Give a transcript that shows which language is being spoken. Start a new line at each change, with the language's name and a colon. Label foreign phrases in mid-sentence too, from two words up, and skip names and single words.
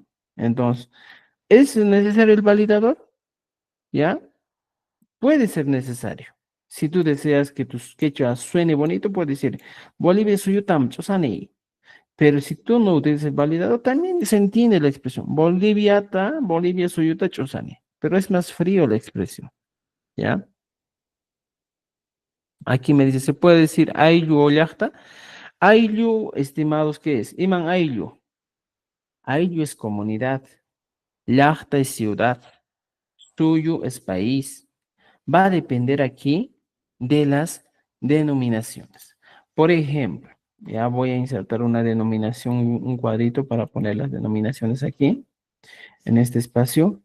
Spanish: Entonces, ¿es necesario el validador? ¿Ya? Puede ser necesario. Si tú deseas que tu quechua suene bonito, puedes decir
Quechua: Bolivia suyutam chosani.
Spanish: Pero si tú no utilizas el validador, también se entiende la expresión.
Quechua: Bolivia suyuta chosani.
Spanish: Pero es más frío la expresión. ¿Ya? Aquí me dice, ¿se puede decir ayllu o llakta? Ayllu, estimados, ¿qué es?
Quechua: Iman ayllu.
Spanish: Ayllu es comunidad. Llakta es ciudad. Suyo es país. Va a depender aquí de las denominaciones. Por ejemplo, ya voy a insertar una denominación, un cuadrito para poner las denominaciones aquí, en este espacio.